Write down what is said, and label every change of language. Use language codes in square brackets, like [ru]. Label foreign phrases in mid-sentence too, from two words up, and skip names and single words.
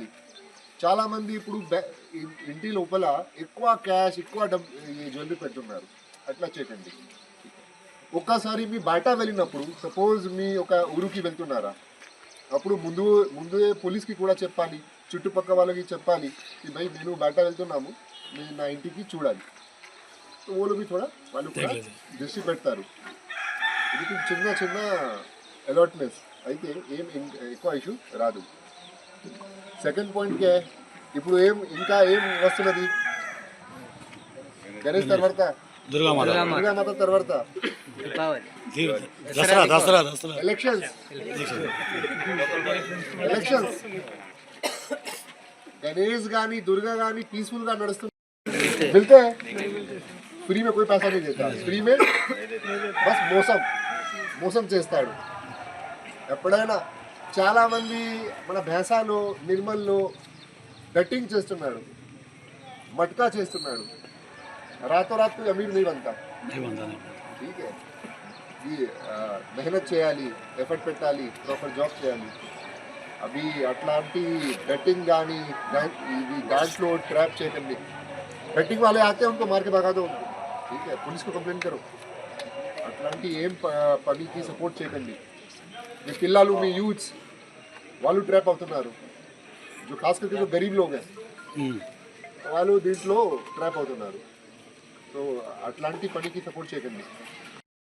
[te] చాలామంది ఇప్పుడు ఇంటి లోపల ఎక్కువ క్యాష్ ఎక్కువ జ్యువెలరీ పెడుతున్నారు. అట్లా చేయకండి. ఒక్కసారి మీ బయట వెళ్ళినప్పుడు, సపోజ్ మీ ఒక ఊరికి వెళ్తున్నారా, అప్పుడు ముందే పోలీస్కి కూడా చెప్పాలి, చుట్టుపక్కల వాళ్ళకి చెప్పాలి [hi] कि भाई [te] నేను బయట వెళ్తున్నాము, నేను నా ఇంటికి చూడాలి. వాళ్ళు కూడా దృష్టి పెడతారు. ఇది చిన్న అలర్ట్నెస్ అయితే ఏం ఎక్కువ ఇష్యూ రాదు. సెకండ్ పాయింట్కే ఇప్పుడు ఇంకా ఏం వస్తున్నది? గణేష్ తర్వాత దుర్గామాత తర్వాత ఎలక్షన్స్. గణేశ్ గానీ దుర్గా గానీ పీస్‌ఫుల్ గా నడుస్తుంది. [hi] मिलते हैं फ्री में, कोई पैसा नहीं देता, फ्री में बस [te] మోసం చేస్తాడు. ఎప్పుడైనా చాలా మంది మన భేసాలో నిర్మల్లో బెట్టింగ్ చేస్తున్నాడు, మట్కా చేస్తున్నాడు. [hi] रातोरात अमीर नहीं बनता. ठीक है, [te] మెహనత్ చేయాలి, ఎఫర్ట్ పెట్టాలి, ప్రాపర్ జాబ్ చేయాలి. అవి అట్లాంటి బెట్టింగ్ కానీ ఇవి దాంట్లో ట్రాప్ చేయకండి. బెట్టింగ్ వాళ్ళే [hi] ఆతే उनको मार के भगा दो, ठीक है, पुलिस को कंप्लेंट करो. [te] అట్లాంటి ఏం పనికి సపోర్ట్ చేయకండి. మీ పిల్లలు, మీ యూత్స్ వాళ్ళు ట్రాప్ అవుతున్నారు. [hi] जो खास करके जो गरीब लोग हैं [te] వాళ్ళు దీంట్లో ట్రాప్ అవుతున్నారు. సో అట్లాంటి పనికి సపోర్ట్ చేయకండి.